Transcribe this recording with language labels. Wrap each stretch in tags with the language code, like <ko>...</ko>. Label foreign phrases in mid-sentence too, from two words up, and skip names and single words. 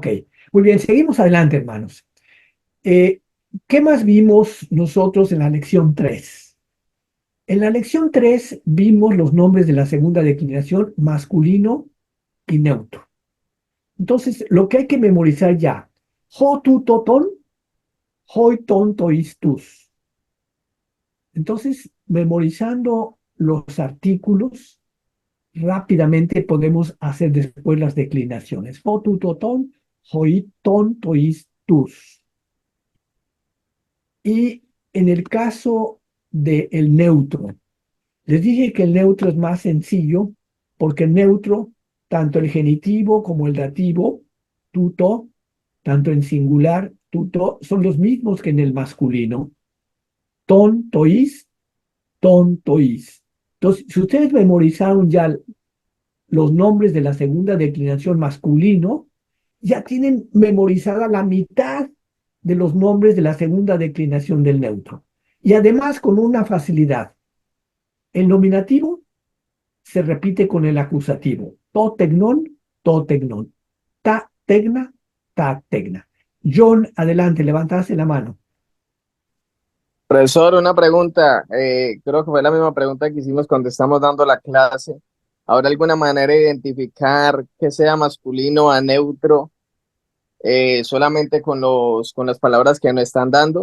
<es>Ok, Muy bien, seguimos adelante, hermanos. Eh, ¿Qué más vimos nosotros en la lección 3? En la lección 3 vimos los nombres de la segunda declinación masculino y neutro. Entonces, lo que hay que memorizar ya,</es> <el>ho tu toton, hoi ton tois tus.</el> <es>Entonces, memorizando los artículos, rápidamente podemos hacer después las declinaciones.</es> <el>Ho tu toton, hoi ton tois tus.</el> <es>Y en el caso del neutro, les dije que el neutro es más sencillo porque el neutro, tanto el genitivo como el dativo, tuto, tanto en singular, tuto, son los mismos que en el masculino.</es> <el>Ton, tois, ton, tois.</el> <es>Entonces, si ustedes memorizaron ya los nombres de la segunda declinación masculino, ya tienen memorizada la mitad de los nombres de la segunda declinación del neutro. Y además con una facilidad. El nominativo se repite con el acusativo.</es> <el>To tegnon, to tegnon. Ta tegna, ta tegna.</el> <es>John, adelante, levantaste la mano. Profesor, una pregunta. Creo que fue la misma pregunta que hicimos cuando estamos dando la clase. ¿Habrá alguna manera de identificar que sea masculino a neutro solamente con con las palabras que nos están dando?</es>